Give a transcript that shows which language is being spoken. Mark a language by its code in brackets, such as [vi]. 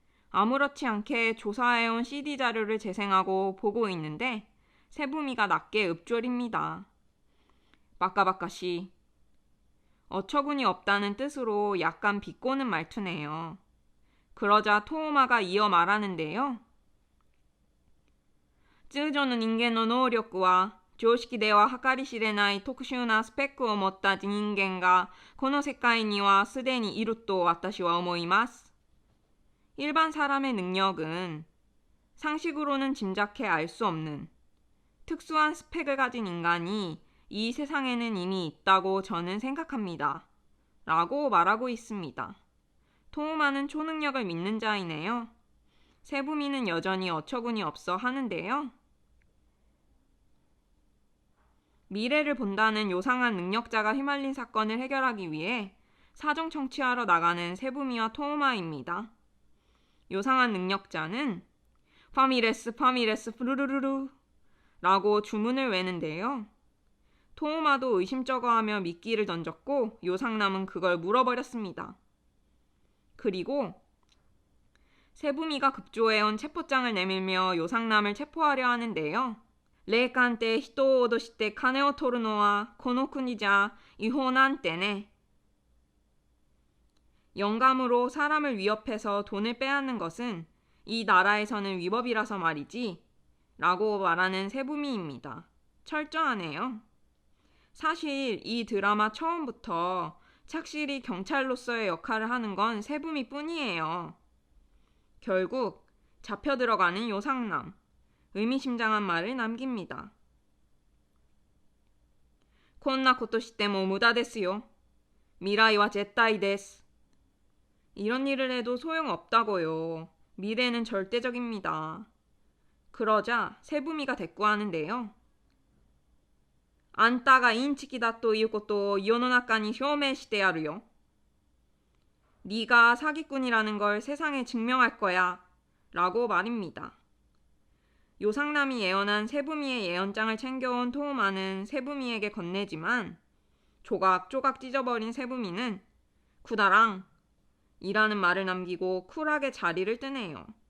[ko] 아무렇지 않게 조사해온 CD 자료를 재생하고 보고 있는데 세부미가 낮게 읊조립니다. 바까바까시. 어처구니 없다는 뜻으로 약간 비꼬는 말투네요. 그러자 토오마가 이어 말하는데요. [ja] 通常の人間の能力は常識では計り知れない特殊なスペックを持った人間がこの世界にはすでにいると私は思います. [ko] 일반 사람의 능력은 상식으로는 짐작해 알 수 없는 특수한 스펙을 가진 인간이 이 세상에는 이미 있다고 저는 생각합니다. 라고 말하고 있습니다. 토우마는 초능력을 믿는 자이네요. 세부미는 여전히 어처구니 없어 하는데요. 미래를 본다는 요상한 능력자가 휘말린 사건을 해결하기 위해 사정 청취하러 나가는 세부미와 토우마입니다. 요상한 능력자는 파미레스 푸르르르르 라고 주문을 외는데요. 토우마도 의심쩍어하며 미끼를 던졌고 요상남은 그걸 물어버렸습니다. 그리고 세부미가 급조해온 체포장을 내밀며 요상남을 체포하려 하는데요. [ja] 霊感って人を脅して金を取るのはこの国じゃ違法なんてね. [ko] 영감으로 사람을 위협해서 돈을 빼앗는 것은 이 나라에서는 위법이라서 말이지 라고 말하는 세부미입니다. 철저하네요. 사실 이 드라마 처음부터 착실히 경찰로서의 역할을 하는 건 세부미 뿐이에요. 결국 잡혀 들어가는 요상남. 의미심장한 말을 남깁니다. [ja] こんなことしても無駄ですよ. 미래와絶対です. [ko] 이런 일을 해도 소용없다고요. 미래는 절대적입니다. 그러자 세부미가 대꾸하는데요. [ja] あんたがインチキだということを世の中に証明してやるよ. [ko] 네가 사기꾼이라는 걸 세상에 증명할 거야. 라고 말입니다. 요상남이 예언한 세부미의 예언장을 챙겨온 토우마는 세부미에게 건네지만 조각조각 찢어버린 세부미는 쿠다랑 이라는 말을 남기고 쿨하게 자리를 뜨네요.